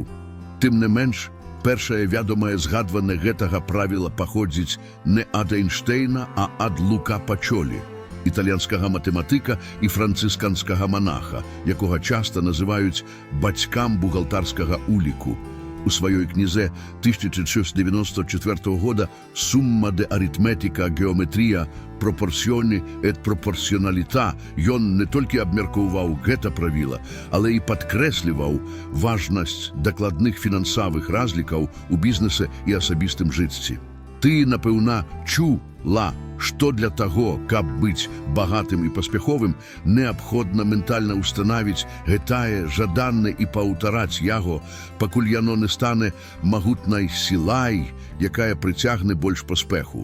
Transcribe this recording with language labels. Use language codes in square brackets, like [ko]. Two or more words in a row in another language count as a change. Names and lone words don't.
[be] Тым не менш, першае вядомае згадванне гэтага правіла паходзіць не ад Эйнштейна, а ад Лука Пачолі, італьянскага матэматыка і францысканскага манаха, якога часта называюць бацькам бухгалтарскага уліку. У сваёй кнізе 1694 года «Summa de arithmetica geometria proporzioni et proporcionalità» ён не толькі абмеркоўваў гэта правіла, але і падкрэсліваў важнасць дакладных фінансавых разлікаў у бізнесе і асабістым жыцці. Ты, напэўна, чула, што для таго, каб быць багатым і паспяховым, неабходна ментальна ўстанавіць гэтае жаданне і паўтараць яго, пакуль яно не стане магутнай сілай, якая прыцягне больш паспеху.